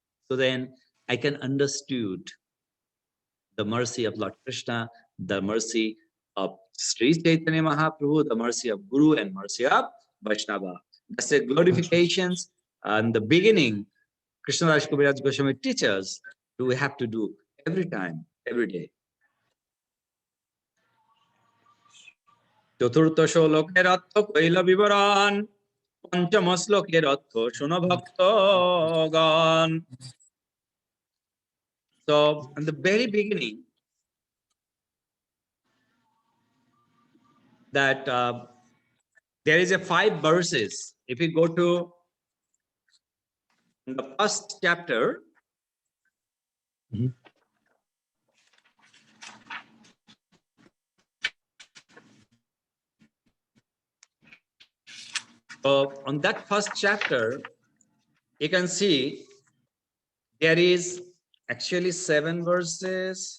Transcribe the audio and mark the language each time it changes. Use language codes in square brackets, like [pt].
[en] So then I can understood the mercy of Lord Krishna, the mercy of Sri Chaitanya Mahaprabhu, the mercy of Guru, and mercy of Vaishnava. That's the glorifications. And the beginning, Krishnadas Kaviraj Goswami teaches, do we have to do every time, every day. [bn] চতুর্থ শ্লোকের অর্থ কইল বিবরণ পঞ্চম শ্লোকের অর্থ শুনো ভক্তগণ. [en] So in the very beginning, that there is a 5 verses. If you go to the first chapter, so on that first chapter, you can see there is actually 7 verses.